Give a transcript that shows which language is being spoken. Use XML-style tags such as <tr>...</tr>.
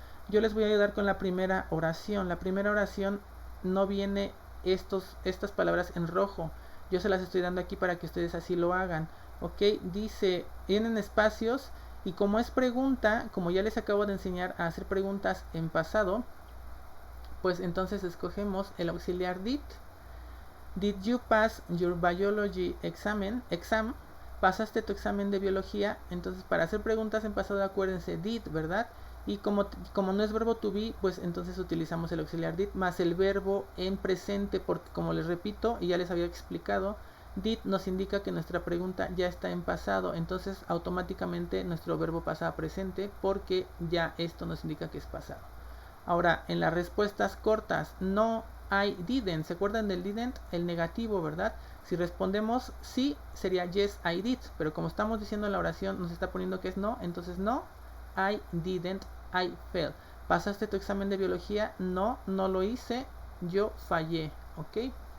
<es>Yo les voy a ayudar con la primera oración. La primera oración no viene estas palabras en rojo. Yo se las estoy dando aquí para que ustedes así lo hagan. Ok, dice, vienen espacios. Y como es pregunta, como ya les acabo de enseñar a hacer preguntas en pasado, pues entonces escogemos el auxiliar did.</es> <en>Did you pass your biology exam?</en> <es>¿Pasaste tu examen de biología? Entonces, para hacer preguntas en pasado, acuérdense, did, ¿verdad? Y como no es verbo to be, pues entonces utilizamos el auxiliar did más el verbo en presente, porque como les repito y ya les había explicado, did nos indica que nuestra pregunta ya está en pasado, entonces automáticamente nuestro verbo pasa a presente porque ya esto nos indica que es pasado. Ahora, en las respuestas cortas, no,</es> <en>I didn't.</en> <es>¿Se acuerdan del didn't? El negativo, ¿verdad? Si respondemos sí, sería</es> <en>yes, I did.</en> <es>Pero como estamos diciendo en la oración, nos está poniendo que es no. Entonces</es> <en>no, I didn't, I failed.</en> <es>¿Pasaste tu examen de biología? No, no lo hice, yo fallé. ¿Ok?</es>